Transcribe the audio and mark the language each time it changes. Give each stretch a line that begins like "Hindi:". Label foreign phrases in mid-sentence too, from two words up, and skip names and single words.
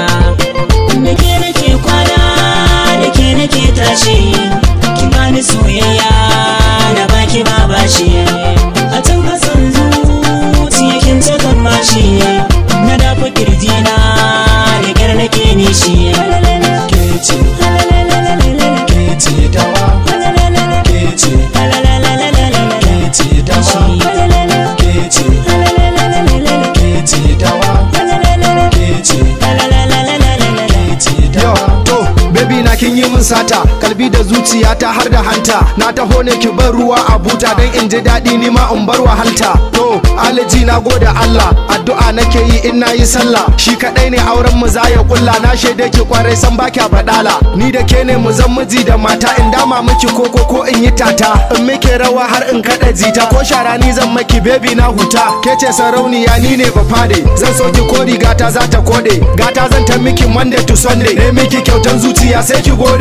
Hausa: Da ke nake kwana, da ke nake tashi, ki bani soyayya, na baki ba bashi. A can kasan zuciya kin saka mashi, na dafa kirjina, da kyar nake nishi. Kece, kece dawa, kece, kece dawa, kece, kece dawa, kece, kece dawa. To, baby na kin yi min sata, kalbi da zuciyata har da hanta, na taho ne ki bar ruwa a buta, dan in ji daɗi ni ma in bar wahalta. To, alaji na gode Allah, addu'a nake yi in nayi sallah, shi kadai ne auren mu za ya kulla, na shaide ki kwarai san ba kya badala, ni da ke ne mu zan miji da mata, in dama miki koko ko in yi tata, in muke rawa har in kada jita, ko shara ni zan maki baby na huta, ke ce sarauniya ni ne ba fade, zan so ki ko rigata za ta kode, gata zan ta miki
English: Monday to Sunday,
Hausa: ne miki kyautan zuciya sai ki gode.